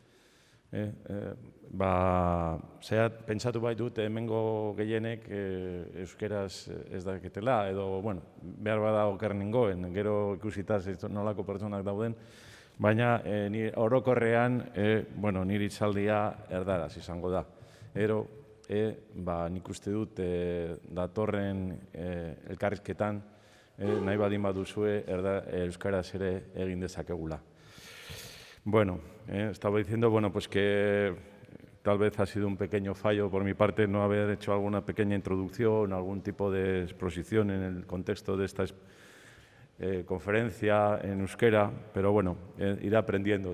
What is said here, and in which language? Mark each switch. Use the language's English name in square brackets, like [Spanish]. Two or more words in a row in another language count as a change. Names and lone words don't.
[Basque] Pentsatu baitut hemengo gehienek euskeraz ez dakitela, edo, behar bada oker ningoen, gero ikusita nolako pertsonak dauden, baina orokorrean, nire hitzaldia erdaraz izango da. Ero, nik uste dut datorren elkarrizketan, nahi badin baduzue euskaraz ere egin dezakegula. [Spanish] Estaba diciendo que tal vez ha sido un pequeño fallo por mi parte no haber hecho alguna pequeña introducción, algún tipo de exposición en el contexto de esta conferencia en euskera, pero iré aprendiendo.